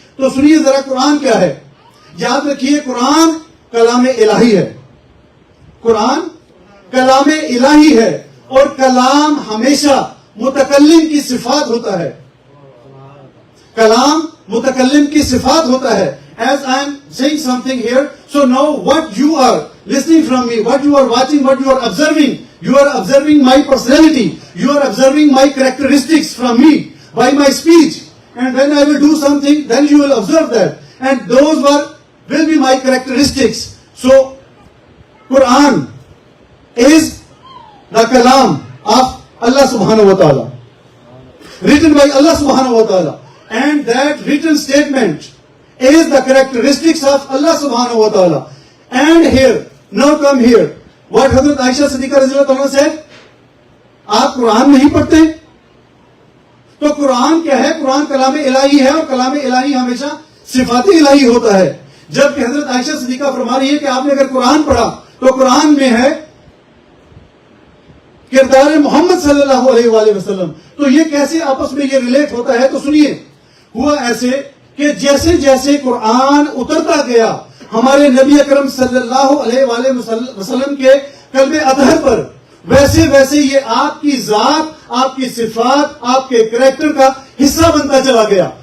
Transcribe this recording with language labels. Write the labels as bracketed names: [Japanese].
[Urdu] تو سنیے ذرا قرآن کیا ہے. یاد رکھیے قرآن کلام الہی ہے. قرآن کلام الہی ہے, اور کلام ہمیشہ متکلم کی صفات ہوتا ہے. کلام متکلم کی صفات ہوتا ہے. [English] As I am saying something here, so now what you are listening from me, what you are watching, what you are observing my personality, you are observing my characteristics from me by my speech. And when I will do something, then you will observe that. And those will be my characteristics. So Quran is the kalam of Allah subhanahu wa ta'ala, written by Allah subhanahu wa ta'ala, and that written statement is the characteristics of Allah subhanahu wa ta'ala. And here, now come here, what Hazrat Aisha Siddiqa radhiyallahu anha said, [Urdu] آپ قرآن نہیں پڑھتے. تو قرآن کیا ہے؟ قرآن کلام الہی ہے, اور کلام الہی ہمیشہ صفات الہی ہوتا ہے. جبکہ حضرت عائشہ صدیقہ فرما رہی ہے کہ آپ نے اگر قرآن پڑھا تو قرآن میں ہے کردار محمد صلی اللہ علیہ وآلہ وسلم. تو یہ کیسے آپس میں یہ ریلیٹ ہوتا ہے؟ تو سنیے, ہوا ایسے کہ جیسے جیسے قرآن اترتا گیا ہمارے نبی اکرم صلی اللہ علیہ وآلہ وسلم کے قلب اطہر پر, ویسے ویسے یہ آپ کی ذات, آپ کی صفات, آپ کے کریکٹر کا حصہ بنتا چلا گیا.